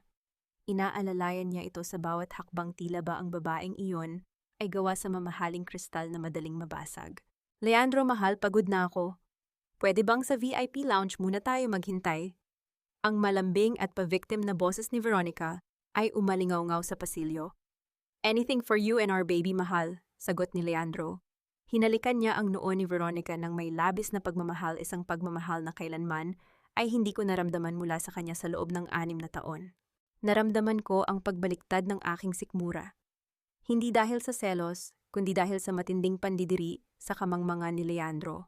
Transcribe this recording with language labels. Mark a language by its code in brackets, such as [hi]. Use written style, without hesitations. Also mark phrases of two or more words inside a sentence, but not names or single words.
[tl] Inaalalayan niya ito sa bawat hakbang, tila ba ang babaeng iyon ay gawa sa mamahaling kristal na madaling mabasag. "Leandro, mahal, pagod na ako. Pwede bang sa [en] VIP lounge [tl] muna tayo maghintay?" Ang malambing at pa-victim na boses ni Veronica ay umalingaw-ngaw sa pasilyo. [en] "Anything for you and our baby, [tl] mahal," sagot ni Leandro. Hinalikan niya ang noo ni Veronica ng may labis na pagmamahal, isang pagmamahal na kailanman ay hindi ko naramdaman mula sa kanya sa loob ng 6 na taon. Naramdaman ko ang pagbaliktad ng aking sikmura. Hindi dahil sa selos, kundi dahil sa matinding pandidiri sa kamangmangan ni Leandro.